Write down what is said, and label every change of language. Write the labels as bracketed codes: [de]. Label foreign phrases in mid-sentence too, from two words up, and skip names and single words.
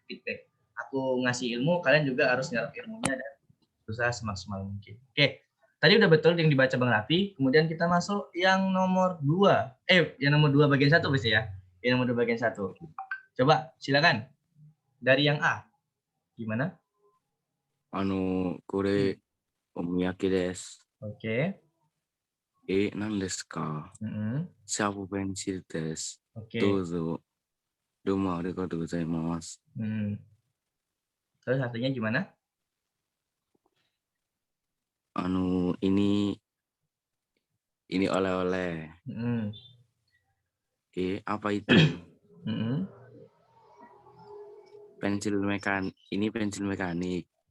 [id] Aku ngasih ilmu, kalian juga harus nyerap ilmunya dan berusaha semaksimal mungkin. Oke, Tadi udah betul yang dibaca Bang Raffi, kemudian kita masuk yang nomor 2. Yang nomor 2 bagian 1 pasti ya. Yang nomor 2 bagian 1. Coba silakan. Dari yang A. Gimana? [ja] これ、お土産です。 [id] Oke. [ja] 何ですか Mm-mm. シャープペンシルです。 [id] Oke. [ja] どうぞ。どうもありがとうございます。 [id] Terus artinya gimana? Ini oleh-oleh. Mm-mm. Apa itu? Mm-mm. Ini pensil mekanik.